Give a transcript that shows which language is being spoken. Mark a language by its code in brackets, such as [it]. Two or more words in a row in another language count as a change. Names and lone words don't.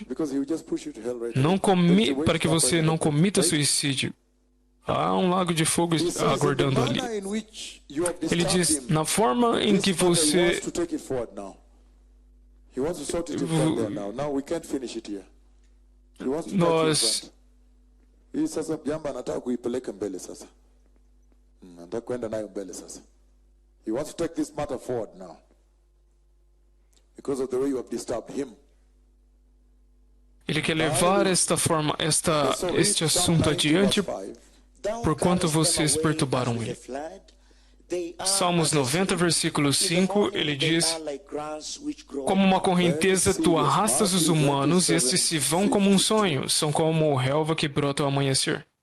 [pt] Não para que você não cometa suicídio. Há um lago de fogo aguardando ali. Ele diz, na forma em que você... Nós... [sw] Hii sasa jambo anataka kuipeleka mbele sasa. Anataka kwenda nayo mbele sasa. [en] He wants to take this matter forward now. Because of the way you have disturbed him. [pt] Ele quer levar este assunto adiante por quanto vocês perturbaram ele. Salmos 90, versículo 5, ele diz: Como uma correnteza tu arrastas os humanos, e estes se vão como um sonho, são como o relva que brota ao amanhecer.